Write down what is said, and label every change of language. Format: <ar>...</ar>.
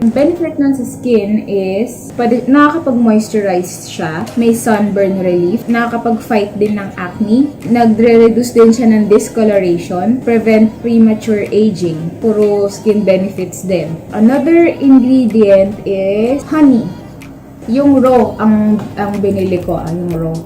<tl>Ang benefit nun sa skin is nakakapag-moisturize siya. May sunburn relief. Nakakapag-fight din ng acne. Nagre-reduce din siya ng discoloration.</tl> <en>Prevent premature aging.</en> <tl>Puro skin benefits din.</tl> <en>Another ingredient is honey.</en> <tl>Yung raw ang binili ko, yung raw.</tl>